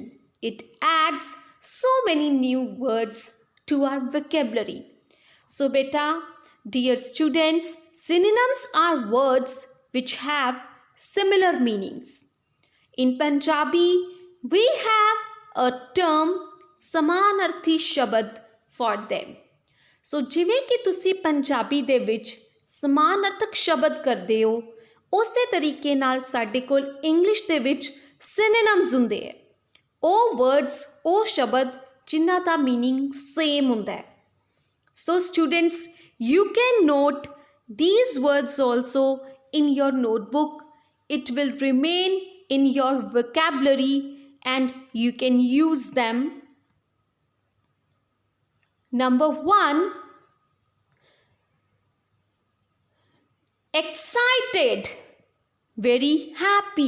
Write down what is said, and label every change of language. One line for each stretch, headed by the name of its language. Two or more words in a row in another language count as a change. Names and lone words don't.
English: It adds so many new words to our vocabulary. So beta, dear students, synonyms are words which have similar meanings. In Punjabi, we have a term
Punjabi: ਸਮਾਨਾਰਥੀ ਸ਼ਬਦ
English: for them.
Punjabi: So ਜਿਵੇਂ ਕਿ ਤੁਸੀਂ ਪੰਜਾਬੀ ਦੇ ਵਿੱਚ ਸਮਾਨਾਰਥਕ ਸ਼ਬਦ ਕਰਦੇ ਹੋ, ਉਸੇ ਤਰੀਕੇ ਨਾਲ ਸਾਡੇ ਕੋਲ ਇੰਗਲਿਸ਼ ਦੇ ਵਿੱਚ synonyms ਹੁੰਦੇ ਹੈ। ਉਹ words, ਉਹ ਸ਼ਬਦ ਜਿਨ੍ਹਾਂ ਦਾ meaning same ਹੁੰਦਾ ਹੈ।
English: So students, you can note these words also in your notebook. It will remain in your vocabulary and you can use them. Number 1, excited, very happy.